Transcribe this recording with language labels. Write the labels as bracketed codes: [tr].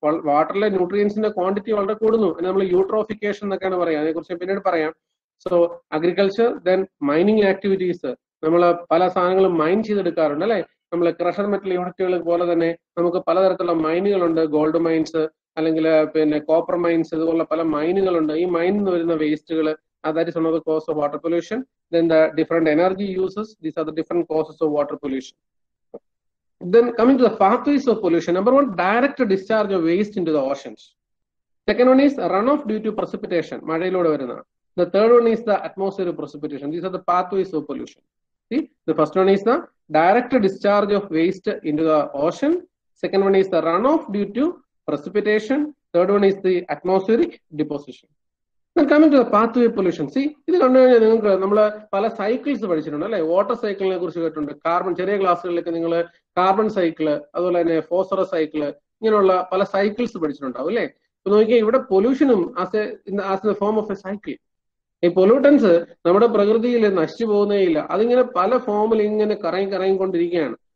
[ml] വാട്ടറിലെ ന്യൂട്രിയൻസിന്റെ quantity വളരെ കൂടുന്നു. അതിന് നമ്മൾ യൂട്രോഫിക്കേഷൻ എന്നൊക്കെയാണ് പറയുക. അതിനെക്കുറിച്ച് പിന്നീട് പറയാം. [en] So agriculture, then mining activities. [ml] നമ്മൾ പല സാധനങ്ങളും മൈൻ ചെയ്തെടുക്കാറുണ്ട് അല്ലെ. നമ്മൾ ക്രഷർ മെറ്റൽ യൂണിറ്റുകൾ പോലെ തന്നെ നമുക്ക് പലതരത്തിലുള്ള മൈനുകളുണ്ട്. ഗോൾഡ് മൈൻസ് അല്ലെങ്കിൽ പിന്നെ കോപ്പർ മൈൻസ്, ഇതുപോലുള്ള പല മൈനുകളുണ്ട്. ഈ മൈനിൽ നിന്ന് വരുന്ന വേസ്റ്റുകൾ, [en] that is one of the cause of water pollution. Then the different energy uses, these are the different causes of water pollution. Then coming to the pathways of pollution, number one, direct discharge of waste into the oceans. Second one is runoff due to precipitation, [ml] മഴയിലൂടെ വരുന്ന. [en] The third one is the atmospheric precipitation. These are the pathways of pollution. See, the first one is the direct discharge of waste into the ocean. Second one is the runoff due to precipitation. Third one is the atmospheric deposition. Then coming to the pathway pollution. [ml] See, ഇത് കണ്ടു കഴിഞ്ഞാൽ നിങ്ങൾക്ക് നമ്മൾ പല cycles പഠിച്ചിട്ടുണ്ട് അല്ലെ. Water സൈക്കിളിനെ കുറിച്ച് കേട്ടിട്ടുണ്ട്. കാർബൺ, ചെറിയ ക്ലാസ്സുകളിലേക്ക് നിങ്ങൾ കാർബൺ സൈക്കിള്, അതുപോലെ തന്നെ ഫോസ്ഫറസ് സൈക്കിള്, ഇങ്ങനെയുള്ള പല സൈക്കിൾസ് പഠിച്ചിട്ടുണ്ടാവും അല്ലെ. ഇപ്പൊ നോക്കിയാൽ ഇവിടെ [en] പൊല്യൂഷനും as a form of a cycle. [ml] ഈ പൊല്യൂട്ടൻസ് നമ്മുടെ പ്രകൃതിയിൽ നശിച്ചു പോകുന്നേയില്ല. അതിങ്ങനെ പല ഫോമിൽ ഇങ്ങനെ കറങ്ങിക്കൊണ്ടിരിക്കുകയാണ്.